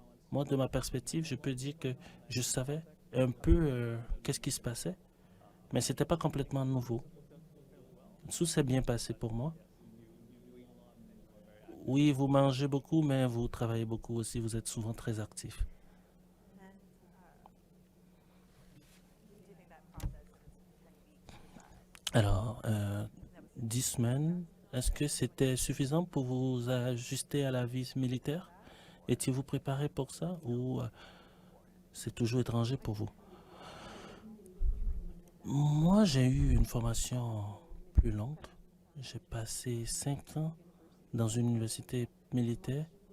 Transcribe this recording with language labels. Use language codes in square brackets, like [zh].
[fr] Moi, de ma perspective, je peux dire que je savais un peu qu'est-ce qui se passait, mais c'était pas complètement nouveau. Tout s'est bien passé pour moi. Oui, vous mangez beaucoup, mais vous travaillez beaucoup aussi. Vous êtes souvent très actif. [en] And do you think that process was 10 weeks? [fr] Alors, 10 semaines, est-ce que c'était suffisant pour vous ajuster à la vie militaire? Étiez-vous préparé pour ça ou c'est toujours étranger pour vous? Moi, j'ai eu une formation plus longue. J'ai passé 5 ans dans une université militaire.